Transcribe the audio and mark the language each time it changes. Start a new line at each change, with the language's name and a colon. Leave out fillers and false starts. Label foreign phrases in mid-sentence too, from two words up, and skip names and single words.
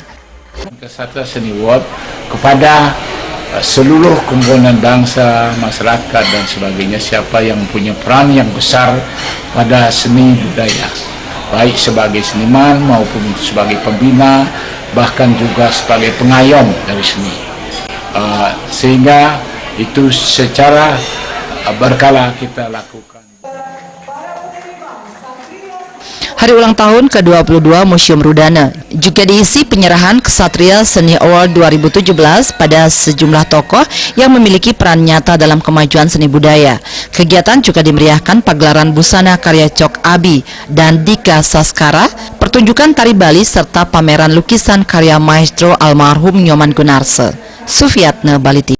Indonesian: Ksatria Seni Award kepada seluruh komponen bangsa, masyarakat, dan sebagainya, siapa yang punya peran yang besar pada seni budaya, baik sebagai seniman maupun sebagai pembina, bahkan juga sebagai pengayom dari seni, sehingga itu secara berkala kita lakukan. Hari ulang tahun ke-22 Museum Rudana juga diisi penyerahan Ksatria Seni Award 2017 pada sejumlah tokoh yang memiliki peran nyata dalam kemajuan seni budaya. Kegiatan juga dimeriahkan pagelaran busana karya Cok Abi dan Dika Saskara, pertunjukan tari Bali, serta pameran lukisan karya maestro almarhum Nyoman Gunarse. Sufiatne, Bali TV.